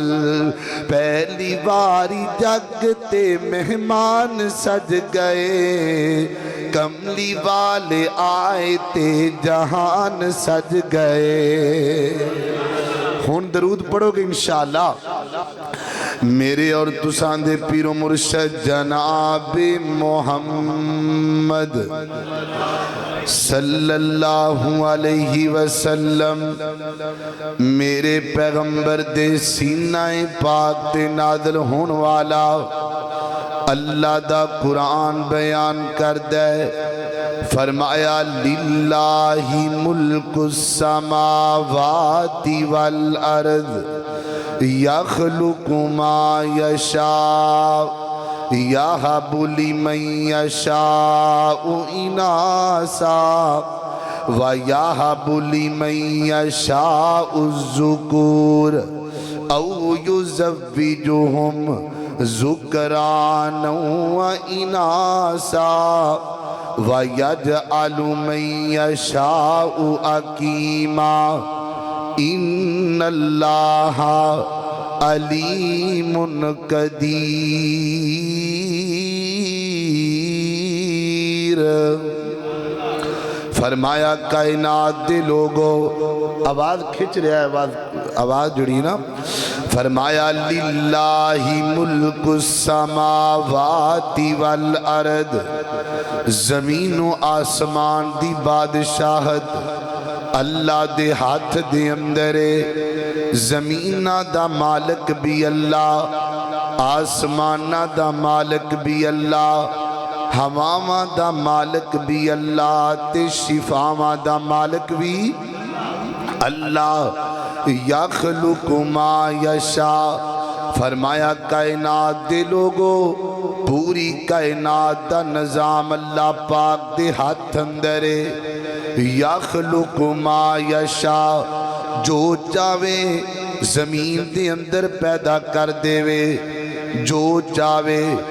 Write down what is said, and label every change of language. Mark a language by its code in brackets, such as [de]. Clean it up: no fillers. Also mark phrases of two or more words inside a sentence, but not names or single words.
[pa] پہلی باری جگ تے مہمان سج گئے، کملی والے آئے تے جہان سج گئے۔ ہون درود پڑھو گے انشاءاللہ۔ میرے اور تساں دے پیر و مرشد جناب محمد صلی اللہ علیہ وسلم میرے پیغمبر دے سینہ پاک تے نازل ہون والا اللہ دا قرآن بیان کر دے۔ [ar] فرمایا للہ ملک السماوات والارض یخلق ما یشاء یہب لمن یشاء اناسا ویہب لمن یشاء الذکور او یزوجہم ذکرانا واناسا وَيَجْعَلُ مَن يَشَاءُ عَقِيمًا إِنَّ اللَّهَ عَلِيمٌ قدیر۔ [pa] فرمایا کائنات دے لوگو، آواز کھچ رہا ہے، آواز جڑی نا۔ فرمایا [ar] للہ ملک السماوات والارض، [pa] زمین و آسمان دی بادشاہت اللہ دے ہاتھ دے اندرے۔ زمینہ دا مالک بھی اللہ، آسمانہ دا مالک بھی اللہ، ہواواں دا مالک بھی اللہ، تے شفاواں دا مالک بھی اللہ۔ [ar] یخلق ما یشاء، [pa] فرمایا کائنات دے لوگو پوری کائنات دا نظام اللہ پاک دے ہاتھ اندرے [ar] یخلق ما یشاء [pa] جو چاہے زمین دے اندر پیدا کر دے وے جو چاہے